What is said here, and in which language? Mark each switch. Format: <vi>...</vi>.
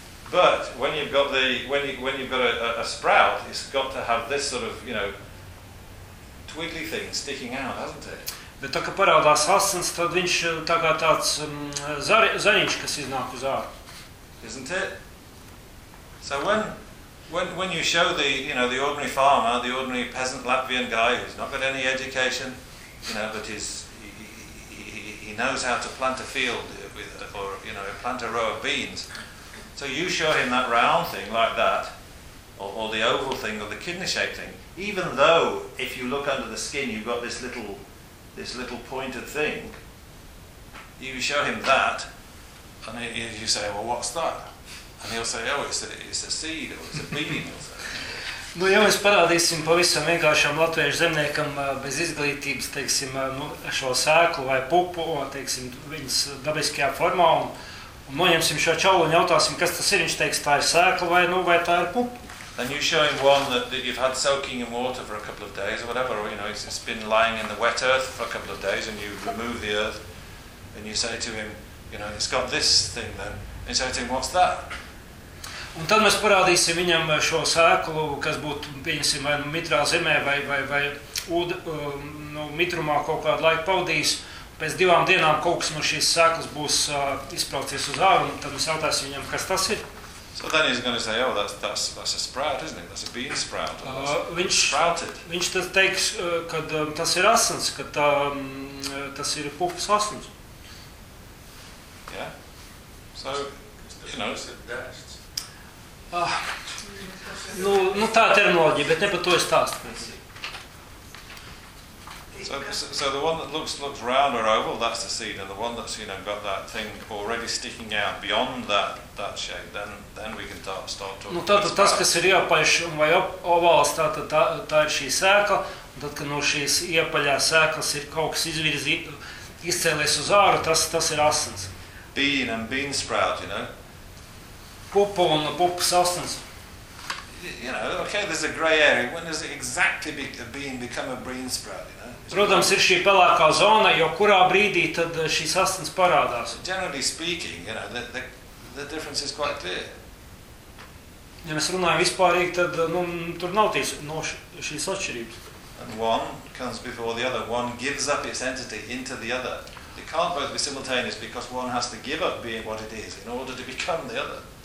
<en>But when you've got a sprout, it's got to have this sort of, you know, twiddly thing sticking out, hasn't it?</en> <lv>Bet tā, ka parādās asins, tad viņš tā kā tāds zariņš, kas iznāk uz āru.</lv> <en>Isn't it? So when you show the, you know, the ordinary farmer, the ordinary peasant Latvian guy who's not got any education, you know, but he knows how to plant a field with, or, you know, plant a row of beans, so you show him that round thing like that, or the oval thing, or the kidney-shaped thing, even though if you look under the skin, you've got this little pointed thing, you show him that, and you say, well, what's that? And he'll say, oh, it's a seed, or it's a bean, or something.</en> <lv>Nu, ja mēs parādīsim pavisam vienkāršam latviešu zemniekam bez izglītības, teiksim, nu, šo sēklu vai pupu, teiksim, viņas dabiskajā formā, un noņemsim šo čaulu un jautāsim, kas tas ir, viņš teiks, tā ir sēkla vai, nu, vai tā ir pupa.</lv> <en>And you show him one that you've had soaking in water for a couple of days or whatever, or, you know, it's been lying in the wet earth for a couple of days, and you remove the earth, and you say to him, you know, it's got this thing then. And you say to him, what's that?</en> <lv>Un tad mēs parādīsim viņam šo sēklu, kas būtu, pieņemsim, vai mitrā zemē, vai ūd, nu, mitrumā kaut kādu laiku pavadījis. Pēc divām dienām kaut kas no šīs sēklas būs izspraucies uz āru, un tad mēs jautāsim viņam, kas tas ir.</lv> <en>So then he's going to say, oh, that's a sprout, isn't it? That's a bean sprout.</en> <lv>Viņš,</lv> <en>sprouted.</en> <lv>Viņš tad teiks, ka tas ir asins, ka tas ir pupas asins.</lv> <en>Yeah. So, you know, it's a dust.</en> <lv>Nu, tā terminoloģija, bet ne par to es stāstu.</lv> <en>So the one that looks round or oval, that's the seed, and the one that's, you know, got that thing already sticking out beyond that shape, then we can start talking.</en> <lv>Nu, tātad tas, kas ir iepaļš vai ovāls, tātad tā ir šī sēkla, un tad, kad no šīs iepaļās sēklas ir kaut kas izcēlies uz āru, tas ir asins.</lv> <en>Bean and bean sprout, you know.</en> <lv>Pupu un pupas asins.</lv> <en>You know, okay, there's a grey area. When does it exactly become a bean sprout, you know?</en> <lv>Protams, ir šī pelēkā zona, jo kurā brīdī tad šīs asins parādās.</lv> <en>So generally speaking, you know, the difference is quite clear.</en> <lv>Ja mēs runājam vispārīgi, tad nu, tur nav tīs, no šīs atšķirības.</lv> <en>And one comes before the other. One gives up its entity into the other. They can't both be simultaneous because one has to give up being what it is in order to become the other.</en>